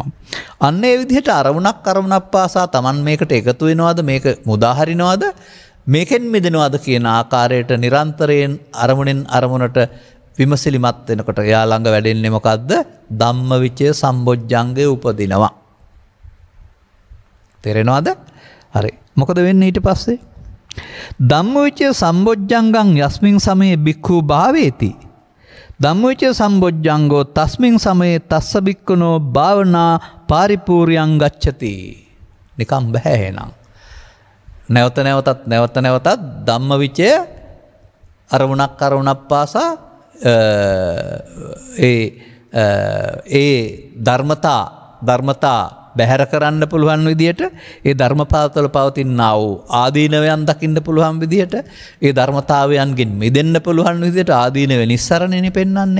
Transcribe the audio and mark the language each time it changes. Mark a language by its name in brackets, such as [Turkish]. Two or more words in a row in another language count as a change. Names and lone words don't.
[Sinhala] අන්න ඒ විදිහට අරමුණක් පාසා Taman මේකට එකතු වෙනවද මේක මුදා හරිනවද මේකෙන් මිදෙනවද කියන ආකාරයට නිරන්තරයෙන් අරමුණෙන් අරමුණට විමසිලිමත් වෙනකොට එයා ළඟ වැඩෙන්නේ මොකද්ද? [Pali] ධම්මවිචය සම්බොජ්ජංගේ [Sinhala] උපදිනවා. තේරෙනවද? හරි. මොකද වෙන්නේ ඊට පස්සේ? [Pali] ධම්මවිචය සම්බොජ්ජංගං යස්මින් සමයේ බික්ඛු භාවේති. ධම්මවිචය සම්බොජ්ජංගෝ තස්මින් සමයේ තස්ස බික්ඛුනෝ භාවනා පාරිපූර්යං ගච්ඡති. [Sinhala] නිකම් බෑ එහෙනම්. නැවත නැවතත් ධම්මවිචය අරමුණක් පාසා ඒ ධර්මතා බැහැර කරන්න පුළුවන් විදියට ඒ ධර්මපාතවල පවතිනා වූ ආදීනවයන් දකින්න පුළුවන් විදියට ඒ ධර්මතාවයන්ගෙන් මිදෙන්න පුළුවන් විදියට ආදීනව නිස්සරණෙනි පෙන්වන්නේ.